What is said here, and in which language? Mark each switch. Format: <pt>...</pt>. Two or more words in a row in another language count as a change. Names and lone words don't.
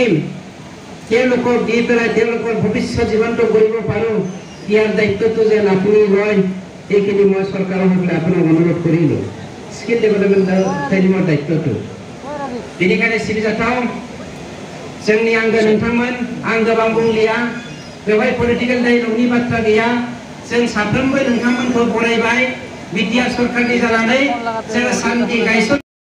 <as>তেওঁলোকক দি পেলাই তেওঁলোকৰ ভৱিষ্যত জীৱনটো কৰিব পাৰোঁ ইয়াৰ দায়িত্বটো যেন আপুনি লয় এইখিনি মই চৰকাৰৰ হৈ পেলাই আপোনাক অনুৰোধ কৰিলোঁ</as> <en>skill development</en> <brx>ट्रेनिंनि दायित्वটো बेनिखायनो सिबिजाथाव जोंनि आंगो नोंथांमोन आं गोबां बुंलिया बेवहाय</brx> <en>political dialogue</en> <brx>बाथ्रा गैया जों साफ्रोमबो नोंथांमोनखौ बरायबाय बिटिआर सरकारनि जानानै जों शान्ति गायसन</brx>